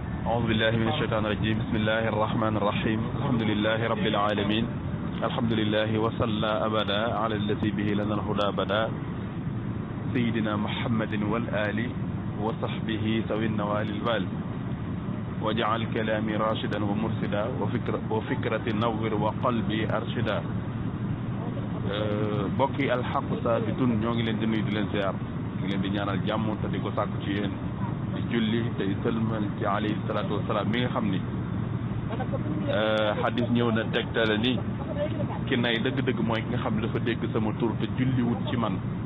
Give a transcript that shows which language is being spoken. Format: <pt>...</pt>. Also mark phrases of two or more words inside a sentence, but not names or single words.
<ar>أعوذ بالله من الشيطان الرجيم بسم الله الرحمن الرحيم الحمد لله رب العالمين الحمد لله وصلى أبدا على الذي به لنا الهدى بدا سيدنا محمد والآل وصحبه ذوي النوال الوال وجعل كلامي راشدا ومرشدا وفكرة نور وقلبي أرشدا</ar> <wo>bokki alxaqu saabitun ñoo ngi leen di nuyu di leen ziar ngi leen di ñaanal jàmm te di ko sàkku ci yéen di julli tey sëlmal ci</wo> <ar>عليه الصلاة والسلام</ar> <wo>mi nga xam ni xadis ñëw na tegtale ni ki nay dëgg-dëgg mooy ki nga xam ne dafa dégg sama tur te julli wut ci man</wo>